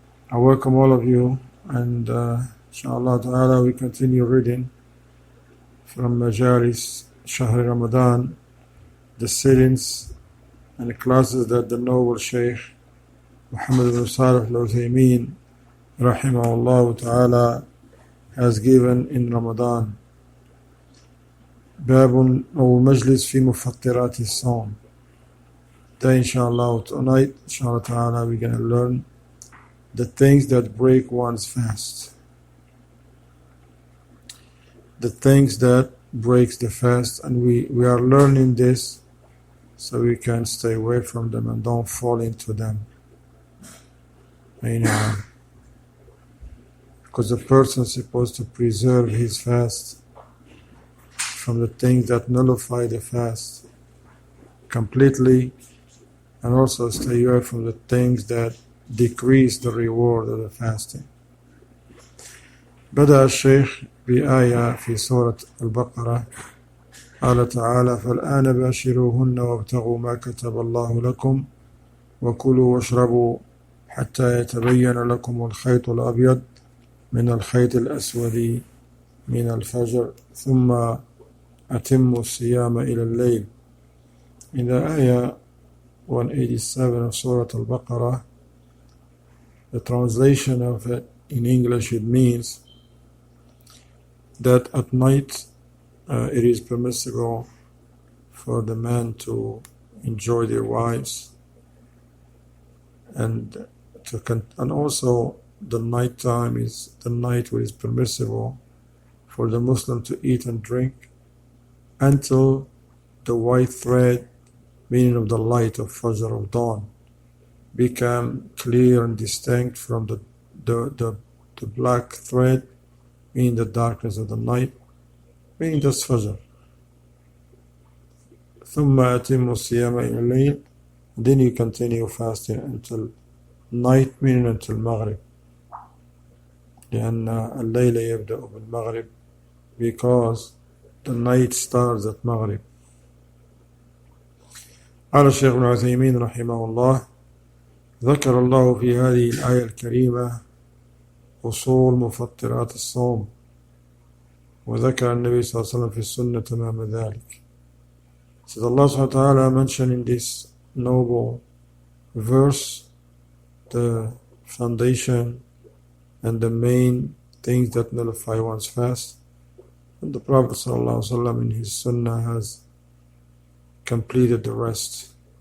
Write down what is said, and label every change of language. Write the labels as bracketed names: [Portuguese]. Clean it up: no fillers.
[English] I welcome all of you, and inshallah ta'ala we continue reading from Majalis Shahr Ramadan, the sittings and the classes that the noble Shaykh Muhammad ibn Salih al-Uthaymeen rahimahullah ta'ala has given in Ramadan. [Arabic] باب أو مجلس في مفطرات الصوم. [English] Today inshallah, tonight inshallah ta'ala we're going to learn the things that break one's fast. The things that breaks the fast, and we are learning this so we can stay away from them and don't fall into them. Because a person is supposed to preserve his fast from the things that nullify the fast completely, and also stay away from the things that decrease the reward of the fasting. [Arabic] بدأ الشيخ بآية في سورة البقرة قال تعالى: فالآن باشروهن وابتغوا ما كتب الله لكم وكلوا واشربوا حتى يتبين لكم الخيط الأبيض من الخيط الأسود من الفجر ثم أتموا الصيام إلى الليل. [English] In the ayah 187 of Surah Al-Baqarah, the translation of it in English, it means that at night it is permissible for the men to enjoy their wives, and also the night time is the night where it is permissible for the Muslim to eat and drink until the white thread, meaning of the light of Fajr, of dawn, become clear and distinct from the black thread, meaning the darkness of the night, meaning that's Fajr. [Arabic] ثم أتم الصيام إلى الليل. [English] Then you continue fasting until night, meaning until Maghrib. [Arabic] لأن الليل يبدأ بالمغرب, [English] because the night starts at Maghrib. [Arabic] قال الشيخ ابن عثيمين رحمه الله: ذكر الله في هذه الآية الكريمة أصول مفطرات الصوم، وذكر النبي صلى الله عليه وسلم في السنة تمام ذلك. [English] So Allah subhanahu wa ta'ala mentioned in this noble verse the foundation and the main things that nullify one's fast, and the Prophet sallallahu alaihi wasallam in his sunnah has completed the rest.